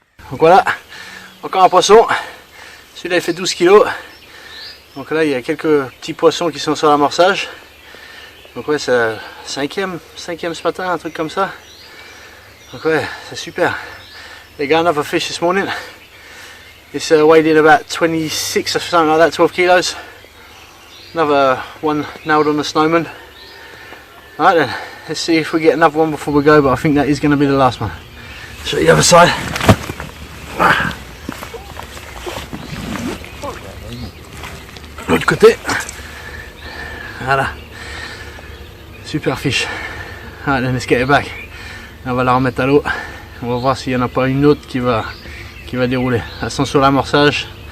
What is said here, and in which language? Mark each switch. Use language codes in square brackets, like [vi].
[fr] Donc voilà, encore un poisson. Celui-là il fait 12 kg. Donc là il y a quelques petits poissons qui sont sur l'amorçage. Donc ouais, c'est le cinquième ce matin, un truc comme ça. Donc ouais, c'est super. [en] They got another fish this morning. It's weighed in about 26 or something like that, 12 kilos. Another one nailed on the snowman. Alright then, let's see if we get another one before we go, but I think that is going to be the last one. Show you the other side. [fr] L'autre côté. Voilà. Super fiche. [en] Alright then, let's get it back. [fr] On va la remettre à l'eau. On va voir s'il n'y en a pas une autre qui va dérouler. Elles sont sur l'amorçage.